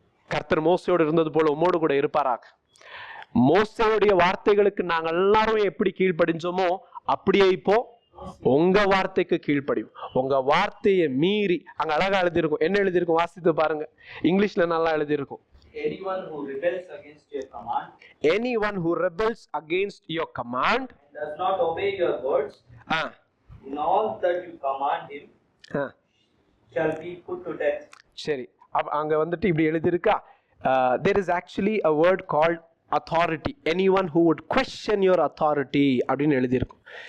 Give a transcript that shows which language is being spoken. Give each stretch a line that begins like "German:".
Tamil: கர்த்தர் மோசையோடு இருந்தது போல உம்மோடு கூட இருப்பாராக. மோசையுடைய வார்த்தைகளுக்கு நாங்க எல்லாரும் எப்படி கீழ்ப்படிஞ்சோமோ அப்படியே இப்போ உங்க வார்த்தைக்கு கீழ்ப்படியும். உங்க வார்த்தையை மீறி, அங்க அழகா எழுதியிருக்கும். என்ன எழுதியிருக்கும்? வாசித்து பாருங்க. இங்கிலீஷ்ல நல்லா எழுதியிருக்கும்.
English: Anyone who rebels against your command, anyone who rebels against your command, and does not obey your words, in all that you command him, shall be put to death.
Tamil: சரி, அங்க வந்துட்டு இப்படி எழுதியிருக்கா.
English: There is actually a word called authority. Anyone who would question your authority
Tamil: அப்படின்னு எழுதியிருக்கும்.